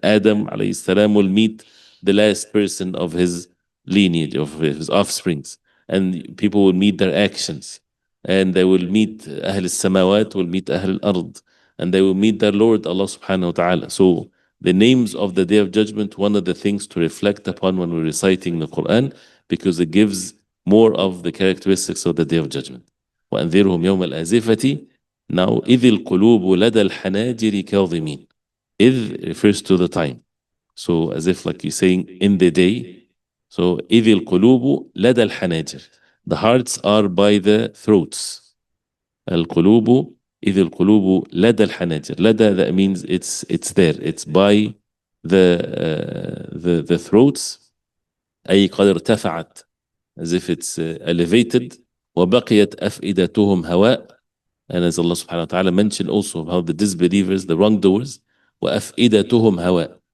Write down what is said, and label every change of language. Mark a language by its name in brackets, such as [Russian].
[English] Adam alayhi salam will meet the last person of his lineage, of his offsprings, and people will meet their actions, and they will meet Ahl al-Samawat, will meet Ahl al-Ard, and they will meet their Lord Allah subhanahu wa ta'ala. So the names of the day of judgment, one of the things to reflect upon when we're reciting the Quran, because it gives more of the characteristics of the day of judgment. [Arabic] وأنذرهم يوم الآزفة. Now, إذ القلوب لدى الحناجر كاظمين. [English] إذ refers to the time. So as if like you're saying in the day. [Arabic] So إذ القلوب لدى الحناجر. [English] The hearts are by the throats. [Arabic] القلوب إذ القلوب لدى الحناجر. [English] لدى, that means it's there. It's by the throats. [Arabic] أي قد ارتفعت. [English] As if it's elevated. [Arabic] وبقيت أفئدتهم هواء. [English] And as Allah subhanahu wa ta'ala mentioned also how the disbelievers, the wrongdoers, [Arabic] وَأَفْئِدَتُهُمْ هَوَاء.